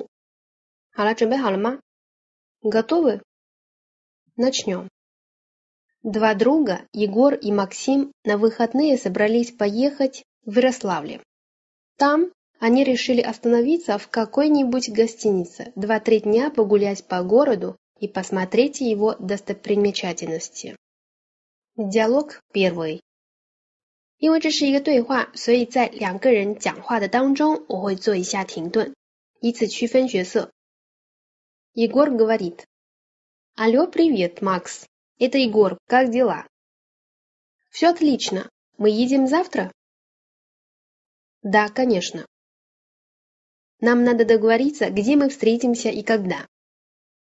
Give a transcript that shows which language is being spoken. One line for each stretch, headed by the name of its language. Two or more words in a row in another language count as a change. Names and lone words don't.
Chinese: 好了，准备好了吗？ Готовы?
Russian: Начнем. Два друга, Егор и Максим, на выходные собрались поехать в Ярославле. Там они решили остановиться в какой-нибудь гостинице, 2-3 дня погулять по городу и посмотреть его достопримечательности. Диалог 1.
Chinese: 因为这是一个对话，所以在两个人讲话的当中，我会做一下停顿，以此区分角色。
Russian: Егор говорит. Алло, привет, Макс. Это Егор, как дела? Все отлично. Мы едем завтра? Да, конечно. Нам надо договориться, где мы встретимся и когда.